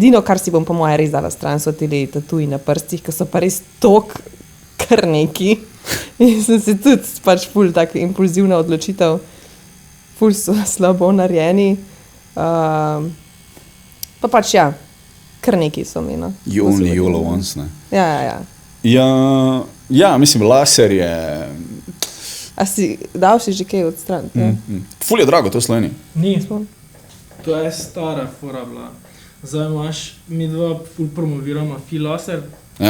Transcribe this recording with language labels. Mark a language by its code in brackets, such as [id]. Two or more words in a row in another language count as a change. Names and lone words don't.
[sl] Edino, kar si bom po moje res dala stran, so tili tatuji na prstih, ki so pa res tok kar neki. In sem si tudi pač ful tak impulzivna odločitev. Ful so slabo narejeni. Pa pač ja, kar neki so mi, no. [en] You only YOLO once, [sl] ne? Ja. Ja, mislim, laser je... A si dal si že kaj odstraniti? Ful je drago, to v Sloveniji. Ni. To je stara fora bila. Zdaj imaš, mi dva ful promoviramo laser. Ja?